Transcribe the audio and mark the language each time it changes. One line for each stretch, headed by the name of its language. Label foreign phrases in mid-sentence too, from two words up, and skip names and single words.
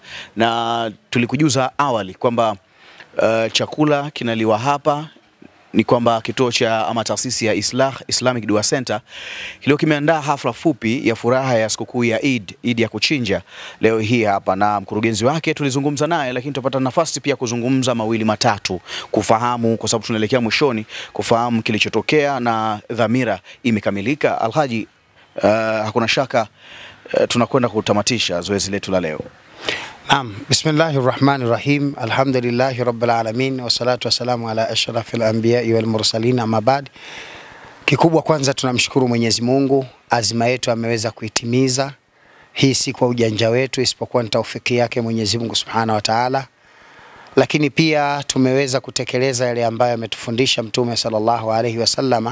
Swahili: Na tulikujuza awali kwamba chakula kinaliwa hapa, ni kwamba kituo cha ama taasisi ya Islamic Dua Center leo kimeandaa hafla fupi ya furaha ya sikukuu ya Eid ya kuchinja leo hii hapa, na mkurugenzi wake tulizungumza naye, lakini tupata nafasi pia kuzungumza mawili matatu, kufahamu, kwa sababu tunaelekea mwishoni, kufahamu kilichotokea na dhamira imekamilika. Alhaji, hakuna shaka tunakwenda kutamatisha zoezi letu la leo. Naam,
Arabic: بسم الله الرحمن الرحيم الحمد لله رب العالمين والصلاة والسلام على أشرف الأنبياء والمرسلين أما بعد.
Swahili: Kikubwa kwanza tunamshukuru Mwenyezi Mungu, azima yetu ameweza kuitimiza. Hii si kwa ujanja wetu, isipokuwa ni taufiki yake Mwenyezi Mungu
Arabic: سبحانه وتعالى.
Swahili: Lakini pia tumeweza kutekeleza yale ambayo ametufundisha Mtume
Arabic: صلى الله عليه وسلم.